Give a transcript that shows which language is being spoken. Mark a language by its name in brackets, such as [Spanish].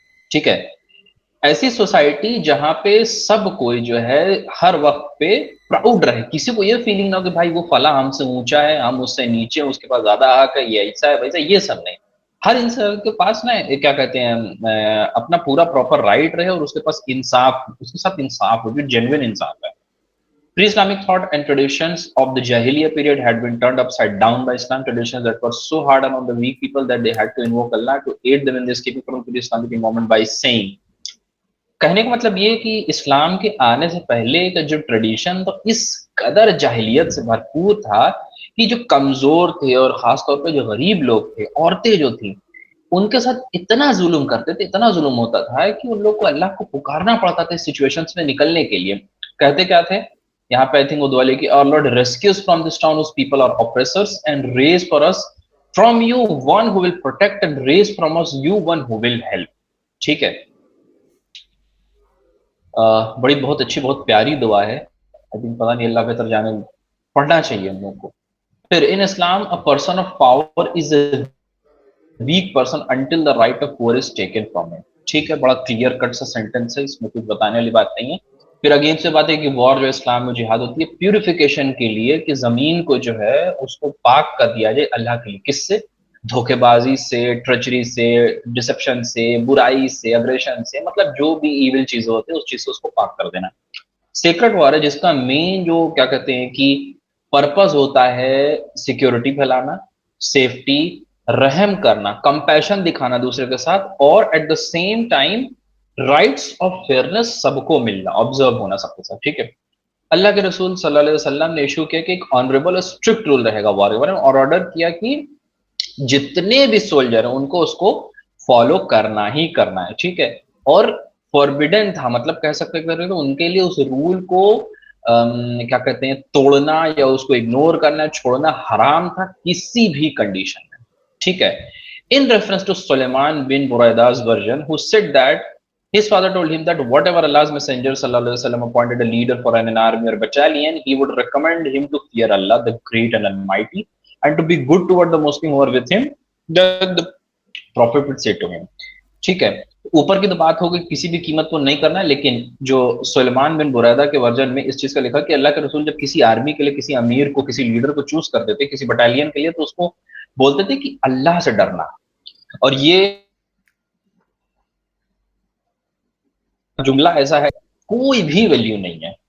[Urdu] ٹھیک ہے، ایسی سوسائٹی جہاں پہ سب کوئی جو ہے ہر وقت پہ پراؤڈ رہے، کسی کو یہ فیلنگ نہ ہو کہ بھائی وہ فلاں ہم سے اونچا ہے، ہم اس سے نیچے، اس کے پاس زیادہ حق ہے، یہ ایسا ہے ویسا، یہ سب نہیں. ہر انسان کے پاس نا کیا کہتے ہیں اپنا پورا پراپر رائٹ رہے، اور اس کے پاس انصاف، اس کے ساتھ انصاف ہو، جو جینوئن انصاف ہے. [English] Pre-Islamic thought and traditions of the Jahiliyyah period had been turned upside down by Islam traditions that were so hard on the weak people that they had to invoke Allah to aid them in escaping from the Islamic environment by saying. [Urdu] کہنے کا مطلب یہ کہ اسلام کے آنے سے پہلے کا جو ٹریڈیشن تو اس قدر جاہلیت سے بھرپور تھا کہ جو کمزور تھے اور خاص طور پہ جو غریب لوگ تھے، عورتیں جو تھیں، ان کے ساتھ اتنا ظلم کرتے تھے، اتنا ظلم ہوتا تھا کہ ان لوگ کو اللہ کو پکارنا پڑتا تھا اس سچویشنز میں نکلنے کے لیے. کہتے کیا تھے یہاں پہ؟ آئی تھنک وہ دعا لے کہ [English] our Lord rescue us from this town whose people are oppressors and raise for us from you one who will protect and raise from us you one who will help. [Urdu] ٹھیک ہے، بڑی بہت اچھی بہت پیاری دعا ہے. پتہ نہیں اللہ بہتر جانے، پڑھنا چاہیے ہم لوگ کو. [English] پھر in Islam a person of power is a weak person until the right of poor is taken from him. [Urdu] ٹھیک ہے، بڑا کلیئر کٹ سا سینٹینس ہے، اس میں کچھ بتانے والی بات نہیں ہے. پھر اگین سے بات ہے کہ وار جو اسلام میں جہاد ہوتی ہے پیوریفیکیشن کے لیے، کہ زمین کو جو ہے اس کو پاک کر دیا جائے اللہ کے لیے. کس سے؟ دھوکے بازی سے، ٹرچری سے، ڈسپشن سے، برائی سے، اگریشن سے، مطلب جو بھی ایول چیزیں ہوتی ہیں اس چیز سے اس کو پاک کر دینا. سیکرٹ وار ہے جس کا مین جو کیا کہتے ہیں کہ پرپز ہوتا ہے سیکیورٹی پھیلانا، سیفٹی، رحم کرنا، کمپیشن دکھانا دوسرے کے ساتھ، اور [English] at the same time rights of fairness [Urdu] سب کو ملنا، آبزرو ہونا سب کے ساتھ. ٹھیک ہے، اللہ کے رسول صلی اللہ علیہ وسلم نے ایشو کیا کہ ایک آنریبل اور اسٹرکٹ رول رہے گا وار کے بارے میں، اور آرڈر کیا کہ جتنے بھی سولجر ہیں ان کو اس کو فالو کرنا ہی کرنا ہے. ٹھیک ہے، اور فوربیڈن تھا، مطلب کہہ سکتے ہیں ان کے لیے اس رول کو کیا کہتے ہیں توڑنا یا اس کو اگنور کرنا، چھوڑنا حرام تھا کسی بھی کنڈیشن میں. ٹھیک ہے، [English] in reference to Sulaiman bin Buraida's version who said that his father told him that whatever Allah's messenger sallallahu alaihi wasallam appointed a leader for an army or battalion, he would recommend him to fear Allah the great and almighty and to be good toward the Muslims who were with him, that the prophet would say to him. [Urdu] ٹھیک ہے، اوپر کی تو بات ہوگی کسی بھی قیمت کو نہیں کرنا ہے، لیکن جو سلیمان بن بریدہ کے ورژن میں اس چیز کا لکھا کہ اللہ کے رسول جب کسی آرمی کے لیے کسی امیر کو، کسی لیڈر کو چوز کرتے تھے کسی بٹالین کے لیے، تو اس کو بولتے تھے کہ اللہ سے ڈرنا. اور یہ جملہ ایسا ہے کوئی بھی ویلیو نہیں ہے.